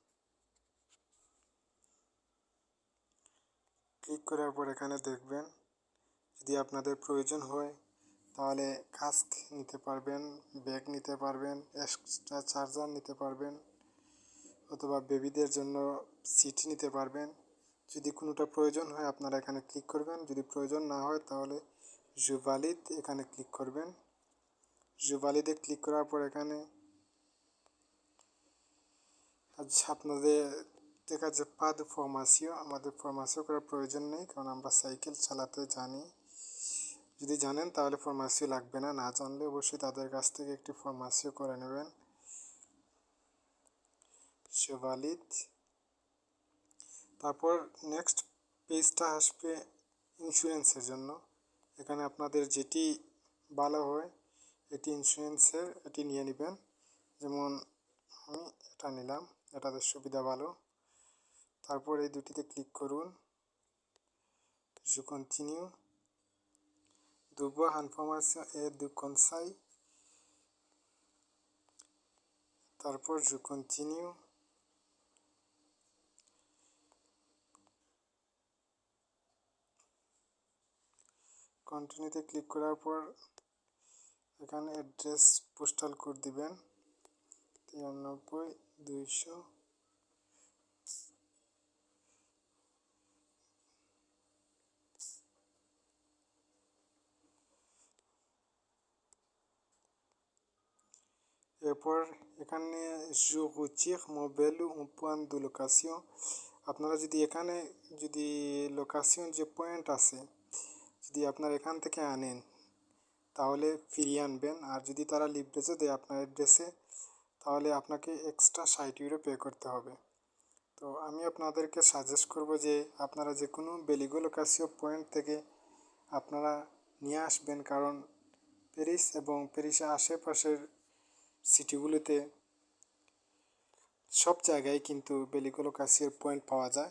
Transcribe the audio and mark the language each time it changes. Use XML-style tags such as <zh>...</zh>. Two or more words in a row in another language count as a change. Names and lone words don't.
<bn>ক্লিক করার পর এখানে দেখবেন যদি আপনাদের প্রয়োজন হয় তাহলে কাস্ক নিতে পারবেন, ব্যাগ নিতে পারবেন, এক্সট্রা চার্জার নিতে পারবেন, অথবা বেবিদের জন্য সিট নিতে পারবেন। যদি কোনোটা প্রয়োজন হয় আপনারা এখানে ক্লিক করবেন, যদি প্রয়োজন না হয় তাহলে</bn> <fr>je valide</fr> <bn>এখানে ক্লিক করবেন।</bn> <fr>je valide</fr> <bn>ক্লিক করার পর এখানে আচ্ছা আপনাদের দেখা যাচ্ছে</bn> <fr>pas de formation,</fr> <bn>আমাদের ফরমাশন করার প্রয়োজন নেই কারণ আমরা সাইকেল চালাতে জানি। যদি জানেন তাহলে ফরমাশন লাগবে না, না জানলে অবশ্যই তাদের কাছ থেকে একটি ফরমাশন করে নেবেন।</bn> <fr>je valide।</fr> <bn>তারপর নেক্সট পেজটা আসবে ইন্স্যুরেন্সের জন্য। এখানে আপনাদের যেটি ভালো হয় এটি ইন্স্যুরেন্সের এটি নিয়ে নেবেন। যেমন আমি এটা নিলাম, এটাদের সুবিধা ভালো। তারপর এই দুটিতে ক্লিক করুন,</bn> <fr>je continue, devoir information et de conseil।</fr> <bn>তারপর</bn> <fr>je continue,</fr> <bn>কন্টিনিউতে ক্লিক করার পর এখানে অ্যাড্রেস পোস্টাল কোড দিবেন 93-200। এরপর এখানে</bn> <fr>je retire mon vélo en point de location।</fr> <bn>আপনারা যদি এখানে যদি লোকেশন যে পয়েন্ট আছে যদি আপনারা এখান থেকে আনেন তাহলে ফিরিয়ে আনবেন, আর যদি তারা লিভরেজে দেয় আপনার অ্যাড্রেসে তাহলে আপনাকে এক্সট্রা 60 ইউরো পে করতে হবে। তো আমি আপনাদেরকে সাজেস্ট করব যে আপনারা যে কোনো বেলিগো লোকাসিও পয়েন্ট থেকে আপনারা নিয়ে আসবেন, কারণ প্যারিস এবং প্যারিসের আশেপাশের সিটিগুলোতে সব জায়গায় কিন্তু বেলিগো লোকাসিওর পয়েন্ট পাওয়া যায়।</bn>